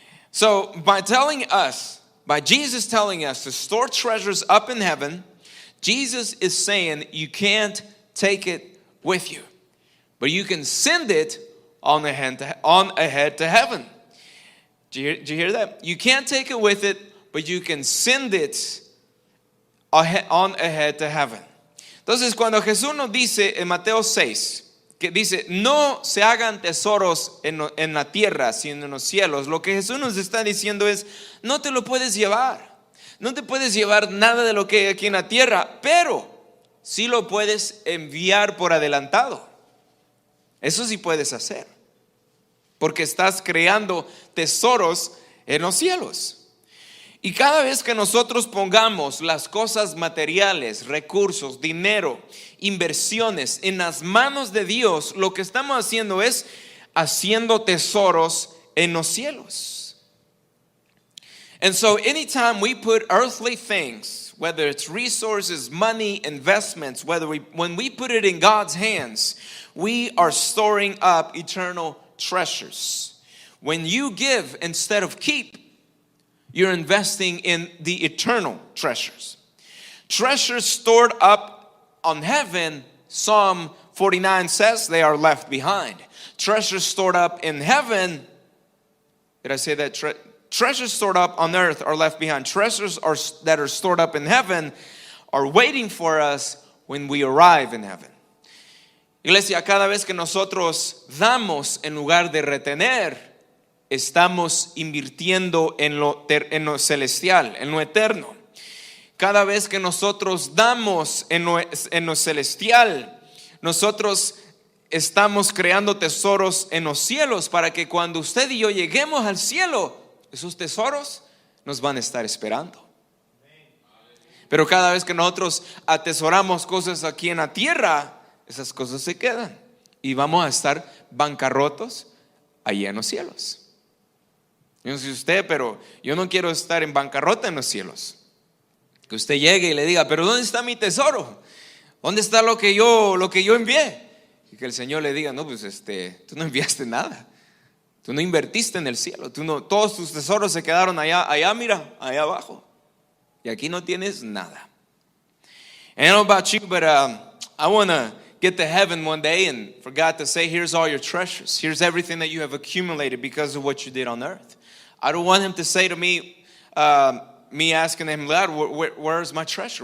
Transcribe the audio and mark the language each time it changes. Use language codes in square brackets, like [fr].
[en] So by Jesus telling us to store treasures up in heaven, Jesus is saying you can't take it with you, but you can send it on ahead to heaven. Did you hear that? You can't take it with it, but you can send it on ahead to heaven. [es] Entonces, cuando Jesús nos dice en Mateo 6, que dice, no se hagan tesoros en la tierra, sino en los cielos, lo que Jesús nos está diciendo es, no te lo puedes llevar. No te puedes llevar nada de lo que hay aquí en la tierra, pero sí lo puedes enviar por adelantado. Eso sí puedes hacer, porque estás creando tesoros en los cielos. Y cada vez que nosotros pongamos las cosas materiales, recursos, dinero, inversiones en las manos de Dios, lo que estamos haciendo es haciendo tesoros en los cielos. [en] And so anytime we put earthly things, whether it's resources, money, investments, when we put it in God's hands, we are storing up eternal treasures. When you give instead of keep, you're investing in the eternal treasures. Treasures stored up on heaven, Psalm 49 says, they are left behind. Treasures stored up in heaven, did I say that? Treasures stored up on earth are left behind. Treasures that are stored up in heaven are waiting for us when we arrive in heaven. [es] Iglesia, cada vez que nosotros damos en lugar de retener, estamos invirtiendo en lo celestial, en lo eterno. Cada vez que nosotros damos en lo celestial, nosotros estamos creando tesoros en los cielos para que cuando usted y yo lleguemos al cielo, esos tesoros nos van a estar esperando. Pero cada vez que nosotros atesoramos cosas aquí en la tierra, esas cosas se quedan y vamos a estar bancarrotos allí en los cielos. Yo no sé usted, pero yo no quiero estar en bancarrota en los cielos. Que usted llegue y le diga, pero ¿dónde está mi tesoro? ¿Dónde está lo que yo envié? Y que el Señor le diga, no, pues tú no enviaste nada. Tú no invertiste en el cielo. Todos tus tesoros se quedaron allá, mira, allá abajo. Y aquí no tienes nada. [en] And I don't know about you, but I want to get to heaven one day and for God to say, here's all your treasures. Here's everything that you have accumulated because of what you did on earth. I don't want him to say to me, me asking him, God, where's my treasure?